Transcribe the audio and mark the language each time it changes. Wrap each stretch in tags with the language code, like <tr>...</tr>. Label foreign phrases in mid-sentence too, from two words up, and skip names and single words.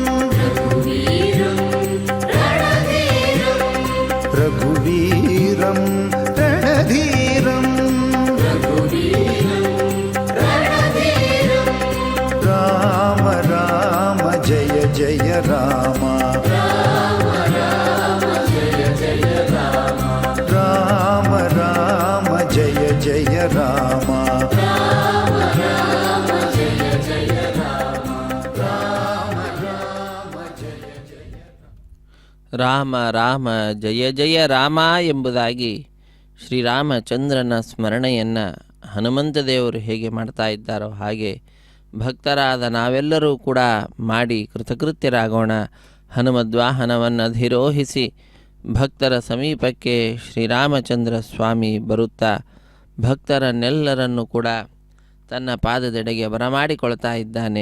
<sa>ರಘುವೀರಂ ರಣಧೀರಂ ರಾಮ ರಾಮ ಜಯ ಜಯ ರಾಮ ರಾಮ ರಾಮ ಜಯ ಜಯ ರಾಮ ರಾಮ ರಾಮ ಜಯ ಜಯ ರಾಮ</sa> <kn>ಎಂಬುದಾಗಿ ಶ್ರೀರಾಮಚಂದ್ರನ ಸ್ಮರಣೆಯನ್ನು ಹನುಮಂತ ದೇವರು ಹೇಗೆ ಮಾಡ್ತಾ ಇದ್ದಾರೋ ಹಾಗೆ ಭಕ್ತರಾದ ನಾವೆಲ್ಲರೂ ಕೂಡ ಮಾಡಿ ಕೃತಕೃತ್ಯರಾಗೋಣ. ಹನುಮದ್ವಾಹನವನ್ನು ಅಧಿರೋಹಿಸಿ ಭಕ್ತರ ಸಮೀಪಕ್ಕೆ ಶ್ರೀರಾಮಚಂದ್ರ ಸ್ವಾಮಿ ಬರುತ್ತಾ ಭಕ್ತರನ್ನೆಲ್ಲರನ್ನು ಕೂಡ ತನ್ನ ಪಾದದೆಡೆಗೆ ಬರಮಾಡಿಕೊಳ್ತಾ ಇದ್ದಾನೆ.</kn>